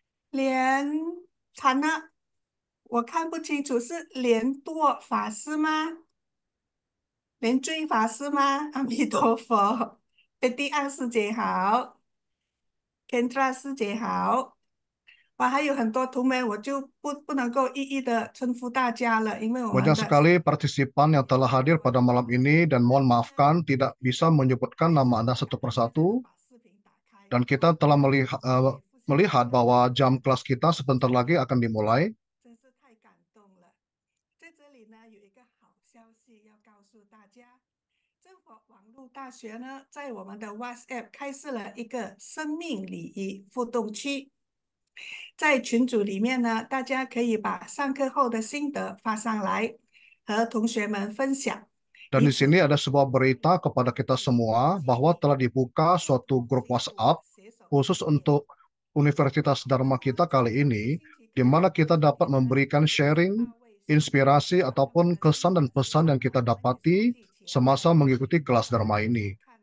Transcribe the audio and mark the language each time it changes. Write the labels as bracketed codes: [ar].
[zh] 莲惨了，我看不清楚，是莲堕法师吗？莲坠法师吗？阿弥陀佛。贝蒂安师姐好，Kendra 师姐好。哇，还有很多同门，我就不能够一一的称呼大家了，因为我们 [id] Banyak sekali partisipan yang telah hadir pada malam ini dan mohon maafkan tidak bisa menyebutkan nama Anda satu persatu. Dan kita telah melihat bahwa jam kelas kita sebentar lagi akan dimulai. [zh] 真是太感动了。在这里呢，有一个好消息要告诉大家，政府网络大学呢，在我们的 WhatsApp 开设了一个生命礼仪互动区，在群组里面呢，大家可以把上课后的心得发上来，和同学们分享。 [id] Dan di sini ada sebuah berita kepada kita semua bahwa telah dibuka suatu grup WhatsApp khusus untuk Universitas Dharma kita kali ini, di mana kita dapat memberikan sharing, inspirasi, ataupun kesan dan pesan yang kita dapati semasa mengikuti kelas Dharma ini.